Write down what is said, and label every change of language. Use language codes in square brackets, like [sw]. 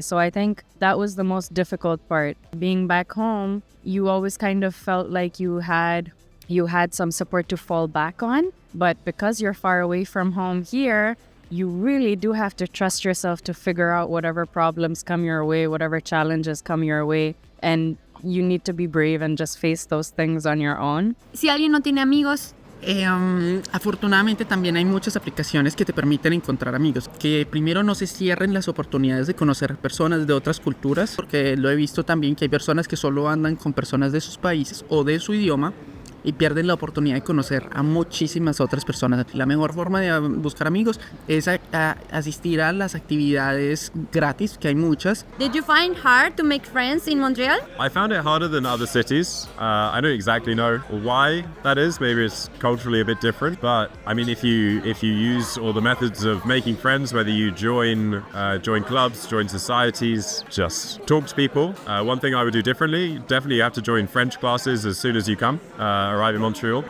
[en] So I think that was the most difficult part. Being back home, you always kind of felt like you had some support to fall back on. But because you're far away from home here, you really do have to trust yourself to figure out whatever problems come your way, whatever challenges come your way. And you need to be brave and just face those things on your own. [es] Si alguien no tiene amigos, afortunadamente también hay muchas aplicaciones que te permiten encontrar amigos. Que primero no se cierren las oportunidades de conocer personas de otras culturas, porque lo he visto también que hay personas que solo andan con personas de sus países o de su idioma y pierden la oportunidad de conocer a muchísimas otras personas. La mejor forma de buscar amigos es asistir a las actividades gratis, que hay muchas. [en] Did you find hard to make friends in Montreal? I found it harder than other cities. I don't exactly know why that is. Maybe it's culturally a bit different. But I mean, if you use all the methods of making friends, whether you join clubs, join societies, just talk to people. One thing I would do differently, definitely you have to join French classes as soon as you come. arrive in Montreal.